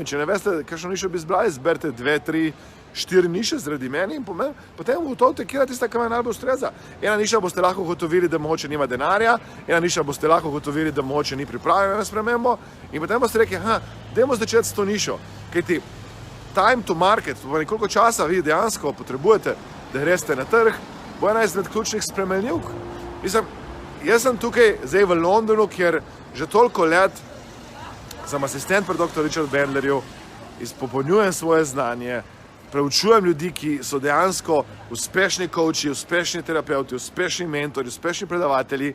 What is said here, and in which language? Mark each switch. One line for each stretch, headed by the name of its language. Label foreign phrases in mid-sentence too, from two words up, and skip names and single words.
Slovenian: Če ne veste, kakšno nišo bi izbrali, izberite 2, 3, 4 niše zaradi meni in potem ugotovite, kje je tista, ki vam najbolj ustreza. Ena niša boste lahko ugotovili, da mogoče nima denarja, ena niša boste lahko ugotovili, da mogoče ni pripravljena na spremembo, in potem boste rekli, dajmo začeti s to nišo.
English: Kajti time to market,
Slovenian: koliko časa vi dejansko potrebujete, da greste na trg, bo ena izmed ključnih spremenljivk. Jaz sem tukaj zdaj v Londonu, kjer že toliko let sem asistent pri dr. Richard Bandlerju, izpopolnjujem svoje znanje, preučujem ljudi, ki so dejansko uspešni coachi, uspešni terapeuti, uspešni mentori, uspešni predavatelji.